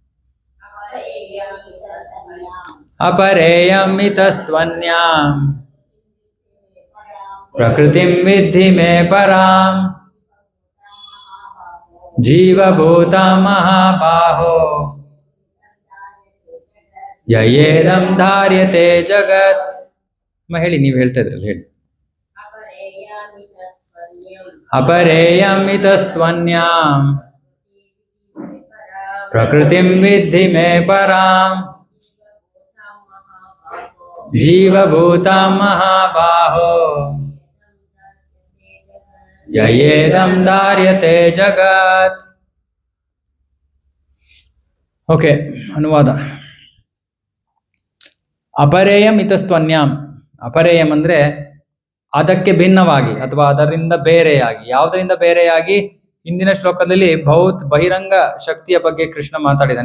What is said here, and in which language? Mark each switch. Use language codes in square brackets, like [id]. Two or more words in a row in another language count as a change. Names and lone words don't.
[sa] ಅಪರೇಯಮಿತಸ್ತ್ವನ್ಯಾಂ ಪ್ರಕೃತಿಂ ವಿದ್ಧಿ ಮೇ ಪರಾಂ ಜೀವಭೂತಾಂ ಮಹಾಬಾಹೋ ಯಯೇದಂ ಧಾರ್ಯತೆ ಜಗತ್. [kn] ಹೇಳಿ, ನೀವು ಹೇಳ್ತಾ ಇದ್ರಲ್ಲ, ಹೇಳಿ. [sa] ಅಪರೇಯಮಿತಸ್ತ್ವನ್ಯಾಂ ಪ್ರಕೃತಿಂ ವಿದ್ಧಿ ಮೇ ಪರಾಂ ಜೀವಭೂತಾಂ ಮಹಾಬಾಹೋ ಯಯೇದಂ ಧಾರ್ಯತೆ ಜಗತ್. [kn] ಓಕೆ, ಅನುವಾದ. [sa] ಅಪರೇಯಂ ಇತಸ್ತ್ವನ್ಯಾಂ. [kn] ಅಪರೇಯಂ ಅಂದ್ರೆ ಅದಕ್ಕೆ ಭಿನ್ನವಾಗಿ ಅಥವಾ ಅದರಿಂದ ಬೇರೆಯಾಗಿ. ಯಾವುದರಿಂದ ಬೇರೆಯಾಗಿ? ಹಿಂದಿನ ಶ್ಲೋಕದಲ್ಲಿ ಬಹಿರಂಗ ಶಕ್ತಿಯ ಬಗ್ಗೆ ಕೃಷ್ಣ ಮಾತಾಡಿದ್ದಾನೆ.